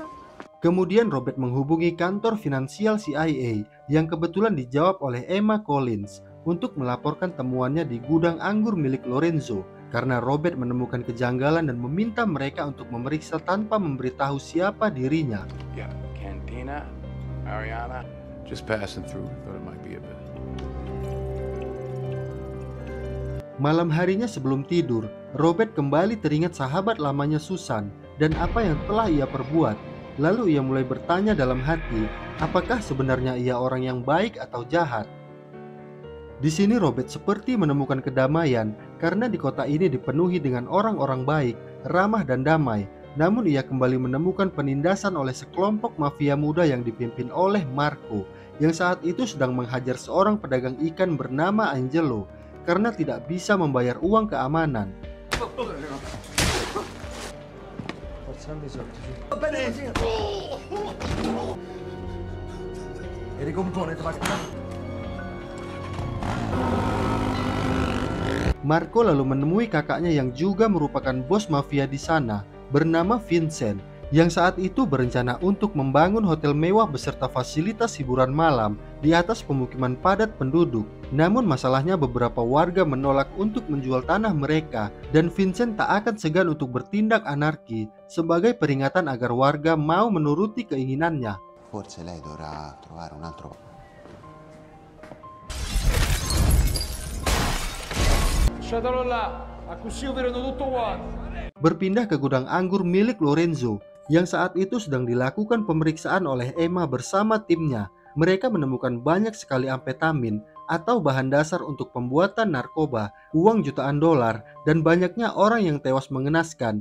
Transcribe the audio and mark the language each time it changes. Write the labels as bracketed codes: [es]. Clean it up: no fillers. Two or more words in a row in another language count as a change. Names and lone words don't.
[id] Kemudian Robert menghubungi kantor finansial CIA yang kebetulan dijawab oleh Emma Collins untuk melaporkan temuannya di gudang anggur milik Lorenzo karena Robert menemukan kejanggalan dan meminta mereka untuk memeriksa tanpa memberitahu siapa dirinya. [en] Yeah, Cantina, Ariana. Just passing through. Thought it might be a bit. [id] Malam harinya sebelum tidur, Robert kembali teringat sahabat lamanya Susan dan apa yang telah ia perbuat. Lalu ia mulai bertanya dalam hati, apakah sebenarnya ia orang yang baik atau jahat? Di sini Robert seperti menemukan kedamaian karena di kota ini dipenuhi dengan orang-orang baik, ramah dan damai. Namun ia kembali menemukan penindasan oleh sekelompok mafia muda yang dipimpin oleh Marco, yang saat itu sedang menghajar seorang pedagang ikan bernama Angelo karena tidak bisa membayar uang keamanan. [it] passando i soldi, sì. Va bene! E ricompone, [id] Marco lalu menemui kakaknya yang juga merupakan bos mafia di sana, bernama Vincent, yang saat itu berencana untuk membangun hotel mewah beserta fasilitas hiburan malam di atas pemukiman padat penduduk. Namun masalahnya beberapa warga menolak untuk menjual tanah mereka, dan Vincent tak akan segan untuk bertindak anarki sebagai peringatan agar warga mau menuruti keinginannya. [it] Forse lei dovrà trovare un altro. Lasciatelo là, a così vedono tutto quanto. [id] Berpindah ke gudang anggur milik Lorenzo, yang saat itu sedang dilakukan pemeriksaan oleh Emma bersama timnya. Mereka menemukan banyak sekali amfetamin atau bahan dasar untuk pembuatan narkoba, uang jutaan dolar, dan banyaknya orang yang tewas mengenaskan.